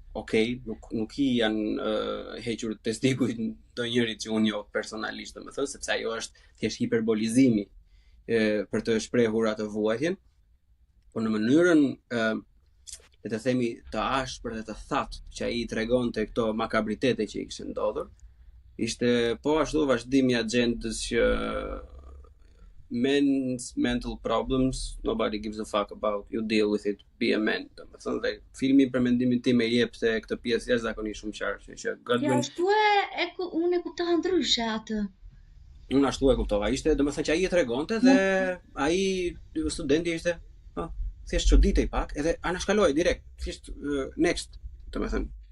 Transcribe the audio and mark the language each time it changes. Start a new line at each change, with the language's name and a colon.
Albanian: Okej, nuk i janë hequr testikujt ndonjërit që unë jo personalisht, domethënë, sepse ajo është thjesht hiperbolizimi për të shprehur atë vuajtjen, por në mënyrën le të themi të ashpër dhe të thatë që ai tregonte këto makabritete që i kishin ndodhur, ishte po ashtu vazhdimi i agjendës që
English: men's mental problems, nobody gives a fuck about, you deal with it, be a man.
Albanian: Domethënë dhe filmi për mendimin tim e jep se këtë pjesë jashtëzakonisht shumë qartë, që Ja, ashtu unë e kuptova ndryshe atë. Unë ashtu e kuptova. Ishte, domethënë që ai e tregonte dhe ai studenti ishte, thjesht çuditej pak, edhe anashkaloi direkt, thjesht next, domethënë.